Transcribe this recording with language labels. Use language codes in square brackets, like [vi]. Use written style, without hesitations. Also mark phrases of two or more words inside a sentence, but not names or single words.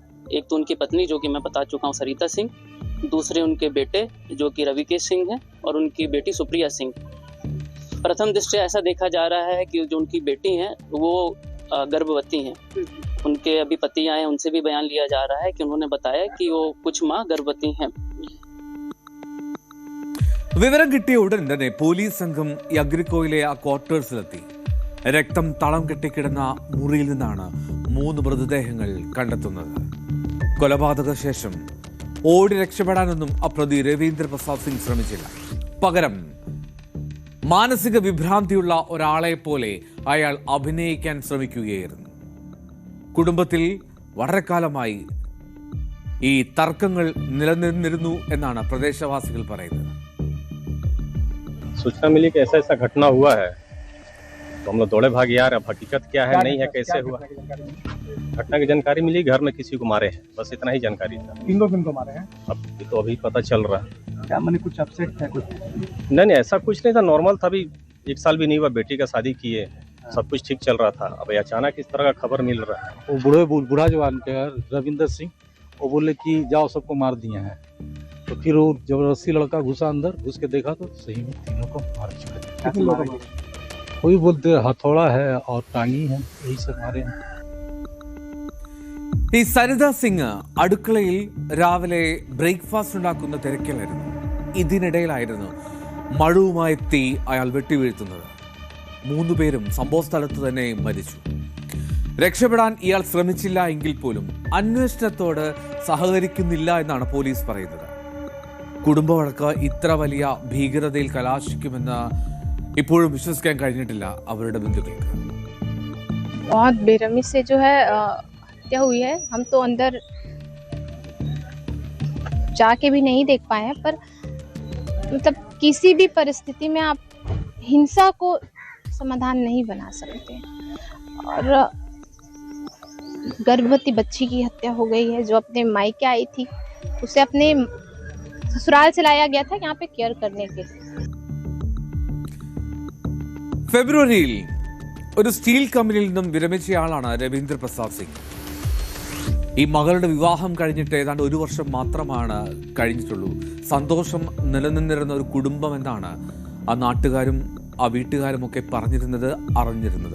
[hi] एक तो उनकी पत्नी, जो कि मैं बता चुका हूँ, सरिता सिंह, दूसरे उनके बेटे जो कि रविकेश सिंह हैं, और उनकी बेटी सुप्रिया सिंह। प्रथम दृष्टया ऐसा देखा जा रहा है कि जो उनकी बेटी हैं वो गर्भवती हैं। उनके अभी पति आए, उनसे भी बयान लिया जा रहा है कि उन्होंने बताया कि वो कुछ माह गर्भवती हैं। [ml] വിവരം കിട്ടിയ ഉടൻ തന്നെ പോലീസ് സംഘം ഈ അഗ്രിക്കോയിലെ ആ ക്വാർട്ടേഴ്സിലെത്തി. രക്തം തളം കെട്ടിക്കിടന്ന മുറിയിൽ നിന്നാണ് 3 മൃതദേഹങ്ങൾ കണ്ടെത്തുന്നത്. കൊലപാതക ശേഷം ഓടി രക്ഷപ്പെടാനൊന്നും അപ്രതി രവീന്ദ്ര പ്രസാദ് സിംഗ് ശ്രമിച്ചില്ല. പകരം മാനസിക വിഭ്രാന്തിയുള്ള ഒരാളെ പോലെ അയാൾ അഭിനയിക്കാൻ ശ്രമിക്കുകയായിരുന്നു. കുടുംബത്തിൽ വളരെ കാലമായി ഈ തർക്കങ്ങൾ നിലനിന്നിരുന്നു എന്നാണ് പ്രദേശവാസികൾ പറയുന്നത്. [hi] सूचना मिली कि ऐसा घटना हुआ है, तो हम लोग दौड़े भाग यार, अब हकीकत क्या है नहीं है, कैसे हुआ। घटना की जानकारी मिली, घर में किसी को मारे हैं, बस इतना ही जानकारी था। किन को मारे हैं अब तो अभी पता चल रहा है। क्या मैंने कुछ अपसेट है कुछ? नहीं ऐसा कुछ नहीं था, नॉर्मल था। अभी 1 साल भी नहीं हुआ, बेटी का शादी किए, सब कुछ ठीक चल रहा था। अब अचानक इस तरह का खबर मिल रहा है। वो बूढ़ा जवान के रविंदर सिंह, वो बोले कि जाओ सबको मार दिए हैं। तो फिर वो जबरदस्ती लड़का घुसा अंदर, घुस के देखा तो सही में तीनों को मार चुके। कोई बोलते हथौड़ा है और टांगी है, यही सब मारे हैं। [ml] ഈ സരിത സിംഗ് അടുക്കളയിൽ രാവിലെ ബ്രേക്ക്ഫാസ്റ്റ് ഉണ്ടാക്കുന്ന തിരക്കിലായിരുന്നു. ഇതിനിടയിലായിരുന്നു മഴവുമായി എത്തി അയാൾ വെട്ടിവീഴ്ത്തുന്നത്. 3 പേരും സംഭവ സ്ഥലത്ത് തന്നെ മരിച്ചു. രക്ഷപ്പെടാൻ ഇയാൾ ശ്രമിച്ചില്ല എങ്കിൽ പോലും അന്വേഷണത്തോട് സഹകരിക്കുന്നില്ല എന്നാണ് പോലീസ് പറയുന്നത്. കുടുംബ വഴക്ക് ഇത്ര വലിയ ഭീകരതയിൽ കലാശിക്കുമെന്ന് ഇപ്പോഴും വിശ്വസിക്കാൻ കഴിഞ്ഞിട്ടില്ല അവരുടെ ബന്ധുക്കൾക്ക്. [hi] बहुत बेरहमी से जो है हत्या हुई है। हम तो अंदर जाके भी नहीं देख पाए हैं, पर मतलब किसी भी परिस्थिति में आप हिंसा को समाधान नहीं बना सकते। और गर्भवती बच्ची की हत्या हो गई है, जो अपने मायके आई थी, उसे अपने ससुराल से लाया गया था यहाँ पे केयर करने के लिए। [ml] ഫെബ്രുവരിയിൽ ഒരു സ്റ്റീൽ കമ്പനിയിൽ നിന്നും വിരമിച്ചയാളാണ് രവീന്ദ്ര പ്രസാദ് സിംഗ്. ഈ മകളുടെ വിവാഹം കഴിഞ്ഞിട്ട് ഏതാണ്ട് 1 വർഷം മാത്രമാണ് കഴിഞ്ഞിട്ടുള്ളൂ. സന്തോഷം നിലനിന്നിരുന്ന ഒരു കുടുംബം എന്നാണ് ആ നാട്ടുകാരും ആ വീട്ടുകാരും ഒക്കെ പറഞ്ഞിരുന്നത്, അറിഞ്ഞിരുന്നത്.